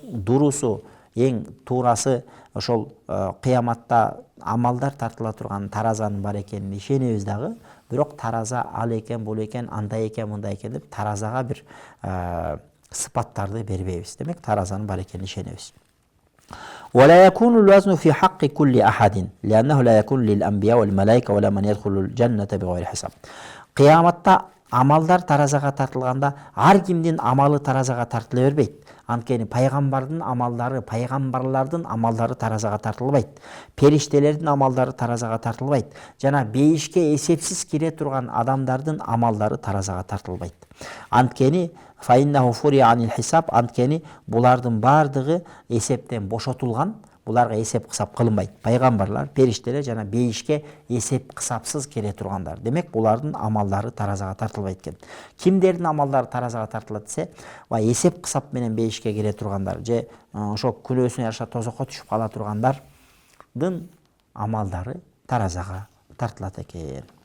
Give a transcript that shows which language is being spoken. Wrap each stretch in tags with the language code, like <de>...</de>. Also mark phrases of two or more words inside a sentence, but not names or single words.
<ky>Бирок дурусу эң туурасы ошол кыяматта амалдар тартыла турган таразанын бар экенине ишенебиз дагы. Бирок тараза ал экен, бул экен, андай экен, мындай экен деп таразага бир сыпаттарды бербейбиз. Демек таразанын бар экенине ишенебиз.</ky> <ar>ولا يكون الوزن في حق كل أحد لأنه لا يكون للأنبياء والملائكة ولا من يدخل الجنة بغير حساب.</ar> <ky>Кыяматта амалдар таразага тартылганда ар кимдин амалы таразага тартыла бербейт. Анткени пайгамбардын амалдары, пайгамбарлардын амалдары таразага тартылбайт. Периштелердин амалдары таразага тартылбайт. Жана бейишке эсепсиз кире турган адамдардын амалдары таразага тартылбайт.</ky> <ar>Анткени فإنه فرغ عن الحساب,</ar> <ky>анткени булардын бардыгы эсептен бошотулган, буларга эсеп кысап кылынбайт. Пайгамбарлар, периштелер жана бейишке эсеп кысапсыз келе тургандар. Демек булардын амалдары таразага тартылбайт экен. Кимдердин амалдары таразага тартылат десе, эсеп кысап менен бейишке келе тургандар же ошо күнөөсүнө жараша тозокко түшүп кала тургандардын амалдары таразага тартылат экен.</ky>